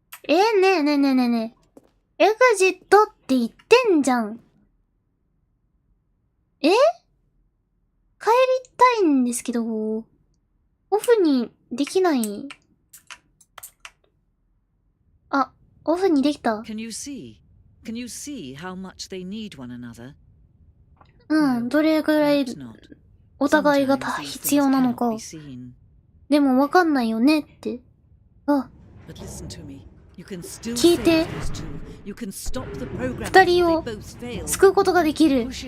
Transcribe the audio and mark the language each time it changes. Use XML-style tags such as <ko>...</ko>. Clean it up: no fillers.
<ja>ねえ。エグジットって言ってんじゃん。帰りたいんですけど、オフにできない。あ、オフにできた。</ja> <en>Can you see how much they need one another?</en> <ja>うん、どれぐらいお互いが必要なのか。でもわかんないよねって。あ、聞いて。二人を救うことができる。</ja>